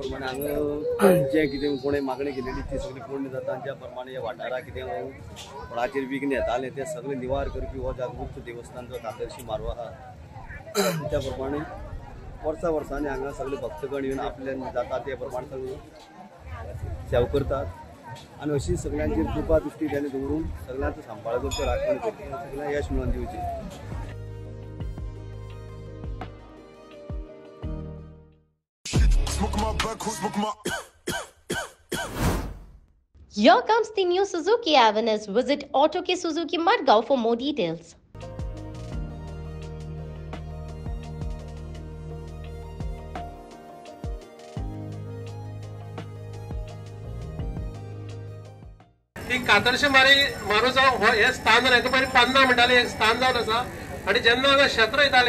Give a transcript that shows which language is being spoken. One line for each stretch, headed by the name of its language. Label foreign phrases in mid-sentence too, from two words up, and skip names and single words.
Konkani: प्रमाणे हांगा जे कितें कोणें मागणी केलेली ती सगळी पूर्ण जाता ज्या प्रमाणे ह्या वाठाराक कितें कोणाचेर विघ्न येताले ते सगळे निवार करपी हो जागृत देवस्थान जो कातरशी मारो आहा त्या प्रमाणे वर्सांनी हांगा सगळे भक्तगण येवन आपल्यान जाता ते प्रमाणे सगळे सेवा करतात आणि अशी सगळ्यांची कृपा दृष्टी त्याने दवरून सगळ्यांचं सांभाळ करतो राखण करतो सगळ्यांना यश मिळवून दिवची.
English: Here comes the new Suzuki Avenue. Visit Auto K Suzuki Madgaon for more details.
Konkani: कातरशी मारो जावन हे स्थान हाका पयलीं पान्ना म्हणटाले एक स्थान जावन आसा आनी जेन्ना हांगा शेत रोयताले